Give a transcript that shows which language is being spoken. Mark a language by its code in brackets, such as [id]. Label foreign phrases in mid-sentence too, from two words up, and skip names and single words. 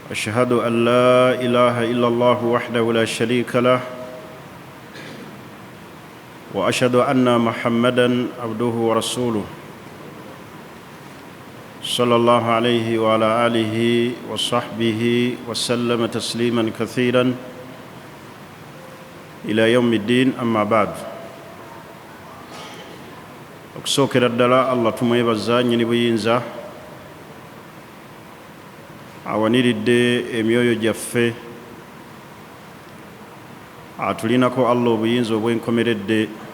[ar] أشهد أن لا إله إلا الله وحده لا شريك له وأشهد أن محمدًا عبده ورسوله صلى الله عليه وعلى آله وصحبه وسلم تسليمًا كثيرًا إلى يوم الدين. أما بعد، [lg] okusookera ddala Allah tumwebaza nnyini buyinza awaniridde emyoyo gyaffe, atulinako Allah obuyinza obwenkomeredde,